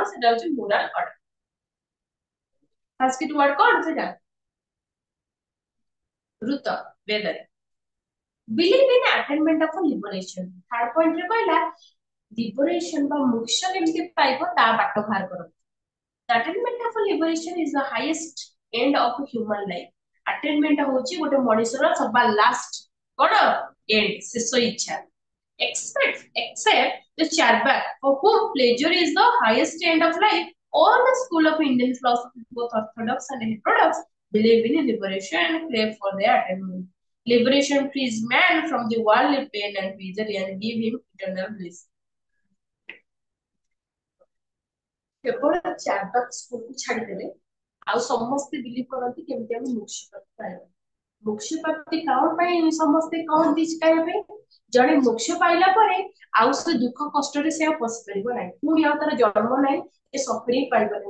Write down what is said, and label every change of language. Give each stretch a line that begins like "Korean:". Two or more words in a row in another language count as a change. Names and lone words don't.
Odia: ସେଟା ହଉଛି
English: moral order.
Odia: ସଂସ୍କୃତ ୱାର୍ଡ କଣ ସେଟା? ଋତ, ବେଦରେ।
English: believe in attainment of liberation. third pointରେ
Odia: କହିଲା ଲିବରେସନ ବା ମୋକ୍ଷ କେମିତି ପାଇବ ତା ବାଟ ବାହାର କର।
English: attainment of liberation is the highest end of human life.
Odia: attainment ହଉଛି ଗୋଟେ ମଣିଷର ସବା ଲାଷ୍ଟ କଣ end, ଶେଷ ଇଚ୍ଛା।
English: Except the Charvak, for whom pleasure is the highest end of life, all the school of Indian philosophy, both orthodox and heterodox, believe in liberation and crave for their attainment. Liberation frees man from the worldly pain and misery and give him eternal bliss.
Odia: କେବଳ ଚାରବାକ ସ୍କୁଲକୁ ଛାଡିଦେଲେ ଆଉ ସମସ୍ତେ ବିଲିଭ କରନ୍ତି କେମିତି ଆମେ ମୋକ୍ଷ ପ୍ରାପ୍ତି ପାଇବା। ମୋକ୍ଷ ପ୍ରାପ୍ତି କଣ ପାଇଁ ସମସ୍ତେ କହନ୍ତି ପାଇବା ପାଇଁ? ଜଣେ ମୋକ୍ଷ ପାଇଲା ପରେ ଆଉ ସେ ଦୁଃଖ କଷ୍ଟରେ ସେ ଆଉ ପଶି ପାରିବ ନାହିଁ, ପୁଣି ଆଉ ତାର ଜନ୍ମ ନାହିଁ, ଏ ସଫରିଂ ପାଇବନି।